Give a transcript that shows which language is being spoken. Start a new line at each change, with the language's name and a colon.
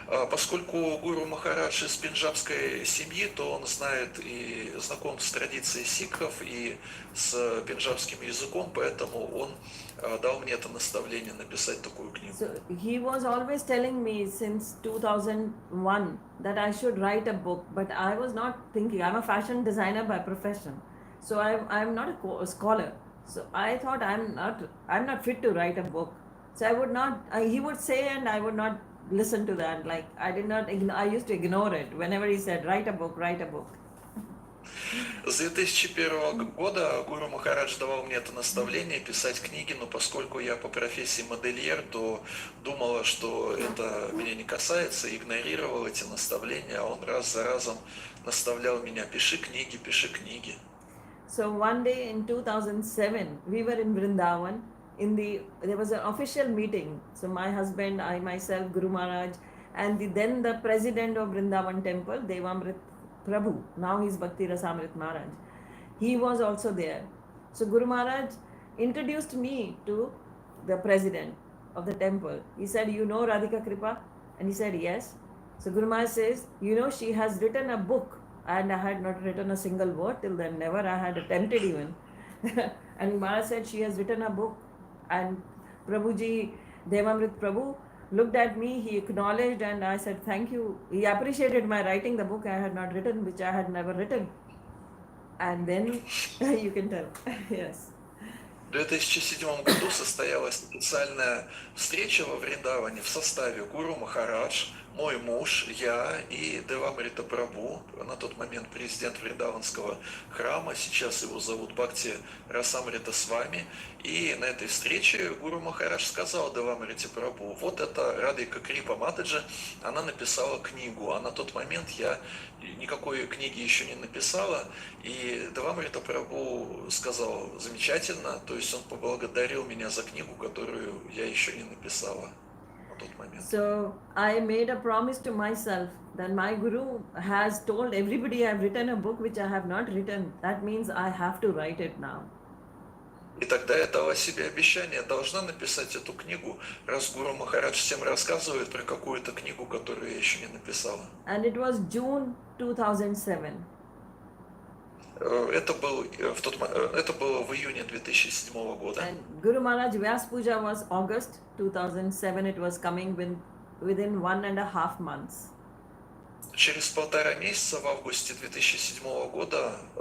Russian: Поскольку Гуру Махарадж из пенджабской семьи, то он знает и знаком с традицией сикхов и с пенджабским языком, поэтому он дал мне это наставление написать такую книгу.
English: So he was always telling me since 2001 that I should write a book, but I was not thinking. I'm a fashion designer by profession, so I'm not a scholar. So I thought I'm not fit to write a book. So I would not. He would say, and I would not listen to that. Like I used to ignore it whenever he said, write a book, write a book.
Russian: С 2001 года Гуру Махарадж давал мне это наставление писать книги, но поскольку я по профессии модельер, то думала, что это меня не касается, игнорировал эти наставления, а он раз за разом наставлял меня: пиши книги, пиши книги.
English: So one day in 2007, we were in Vrindavan, there was an official meeting. So my husband, I myself, Guru Maharaj, and then the president of Vrindavan temple, Devamrit Prabhu, now he's Bhakti Rasamrit Maharaj, he was also there. So Guru Maharaj introduced me to the president of the temple. He said, "You know Radhika Krpa?" And he said, "Yes." So Guru Maharaj says, "You know, she has written a book." And I had not written a single word till then, never I had attempted even. And Maharaj said, "She has written a book." And Prabhuji, Devamrit Prabhu, looked at me, he acknowledged, and I said, "Thank you." He appreciated my writing the book I had not written, which I had never written. And then you can tell. Yes.
Russian: В 2007 году состоялась специальная встреча во Вриндаване в составе Гуру Махарадж, мой муж, я и Девамрита Прабhu, на тот момент президент Вриндаванского храма, сейчас его зовут Бхакти Расамрита Свами. И на этой встрече Гуру Махарадж сказал Девамрите Прабhu: вот это Радхика Крипа Матаджи, она написала книгу, а на тот момент я никакой книги еще не написала. И Девамрита Прабhu сказал: замечательно, то есть он поблагодарил меня за книгу, которую я еще не написала на тот момент.
English: So I made a promise to myself that my Guru has told everybody I've written a book which I have not written. That means I have to write it now.
Russian: И тогда я дала себе обещание, должна написать эту книгу, раз Гуру Махарадж всем рассказывает про какую-то книгу, которую я еще не написала.
English: And it was June 2007.
Russian: Это было в июне 2007 года.
English: And Guru Maharaj Vyas Puja was August 2007. It was coming within 1.5 months.
Russian: Через 1,5 месяца в августе 2007 года